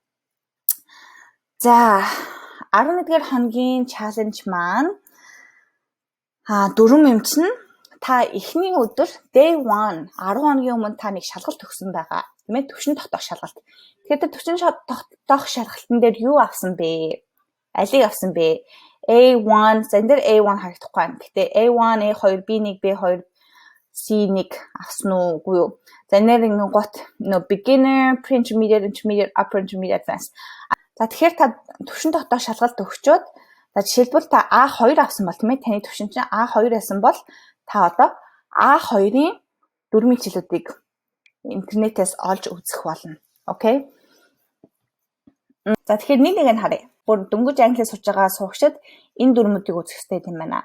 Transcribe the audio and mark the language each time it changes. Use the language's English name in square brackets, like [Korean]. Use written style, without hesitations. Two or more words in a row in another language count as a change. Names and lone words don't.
[Mongolian] За 11-р хоногийн challenge маань дөрвөн юм чинь та эхний өдөр day 1 10 хоногийн өмнө та нэг шалгалт өгсөн байгаа. Тийм ээ? Төвшин тогтоох шалгалт. Тэгэхээр төвшин тогтоох шалгалтын дээр юу авсан бэ? Алийг авсан бэ? A1, за энэ дээр A1 харагдахгүй байна. Гэтэ A1, A2, B1, B2, C1 авсан уугүй юу? За энэ нэг гот [English] beginner, pre-intermediate, intermediate, upper intermediate, advanced. [Mongolian] За тэгэхээр та төвшин тогтоох шалгалт өгчөөд за жишээлбэл та A2 авсан бол тийм ээ? Таны төвшин чинь A2 байсан бол та одоо A2-ын дөрвөн хичээлүүдийг интернетээс олж үзэх болно. Okay? За тэгэхээр нэг нь харъя. Бүр дөнгөж англиас сурж байгаа сурагчид энэ дүрмүүдийг үзэх хэрэгтэй юм байна.